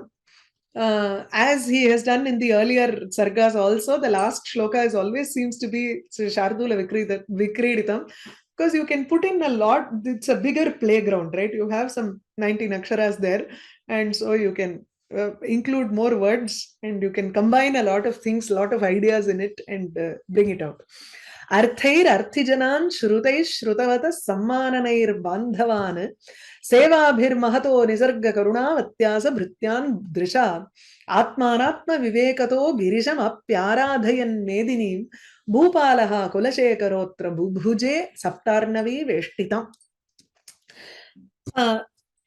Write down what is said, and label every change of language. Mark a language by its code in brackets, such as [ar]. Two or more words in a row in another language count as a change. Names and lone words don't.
[en] As he has done in the earlier Sargas also, the last shloka is always seems to be Shardula Vikriditam, because you can put in a lot. It's a bigger playground, right? You have some 19 aksharas there, and so you can include more words and you can combine a lot of things, a lot of ideas in it and bring it out. [sa] Arthair Arthijanan Shrutai Shrutavata Sammananair Bandhavan Sevabhir Mahato Nisarga Karuna Vatyasa Bhrityan Drisha Atmanatma Vivekato Girisham Apyaradhayan Medinim Bhupalaha Kulashekarotra Bhuje Saptarnavi Veshtitam.